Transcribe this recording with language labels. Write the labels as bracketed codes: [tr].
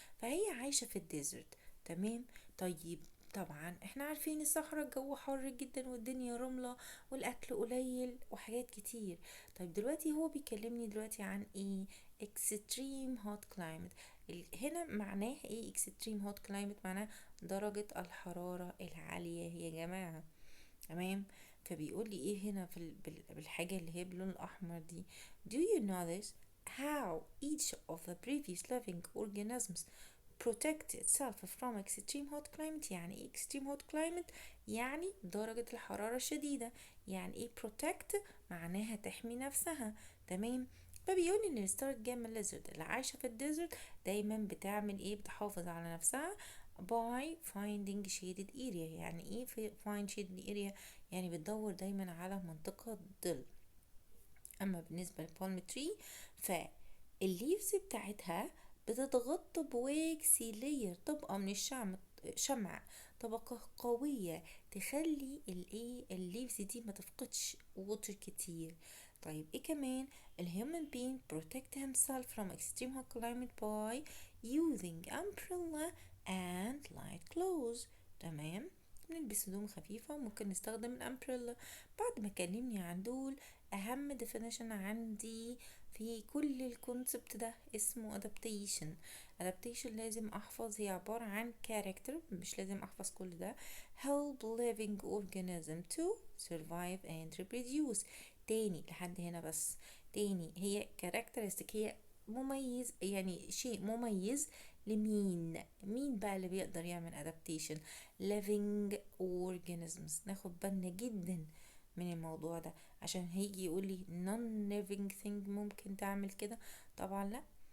[ar] فهي عايشة في الديزرت. تمام. طيب طبعا احنا عارفين الصحراء الجو حر جدا والدنيا رملة والاكل قليل وحاجات كتير. طيب دلوقتي هو بيكلمني دلوقتي عن ايه؟ [en] extreme hot climate. [ar] هنا معناه ايه [en] extreme hot climate؟ [ar] معناه درجة الحرارة العالية يا جماعة. تمام. فبيقول لي ايه هنا في بالحاجة اللي هي باللون الاحمر دي؟ [en] do you notice how each of the previous living organisms protect itself from extreme hot climate؟ [ar] يعني ايه [en] extreme hot climate؟ [ar] يعني درجة الحرارة الشديدة. يعني ايه protect؟ معناها تحمي نفسها. تمام. فبيقول ان الستارت جاما ليزرد اللي عايشة في الديزرت دايما بتعمل ايه؟ بتحافظ على نفسها [en] by finding shaded area. [ar] يعني ايه في [en] find shaded area؟ [ar] يعني بتدور دايما على منطقة ظل. اما بالنسبة للبالم تري، فالليفز بتاعتها بتتغطى بواكسي لير، طبقة من شمع، طبقة قوية تخلي الايه الليفز دي ما تفقدش ووتر كتير. طيب ايه كمان؟ الهيومن [en] being protect himself from extreme hot climate by using umbrella and light clothes. [ar] تمام، بنلبس هدوم خفيفة وممكن نستخدم الامبريلا. بعد ما كلمني عن دول، اهم definition عندي في كل الكونسبت ده اسمه adaptation. adaptation لازم احفظ، هي عبارة عن character، مش لازم احفظ كل ده. [en] help living organism to survive and reproduce. [ar] تاني لحد هنا بس. تاني، هي characteristic، هي مميز، يعني شيء مميز لمين؟ مين بقى اللي بيقدر يعمل adaptation؟ [en] living organisms. [ar] ناخد بالنا جدا من الموضوع ده عشان هيجي يقولي [en] non living thing [ar] ممكن تعمل كده. طبعا لا.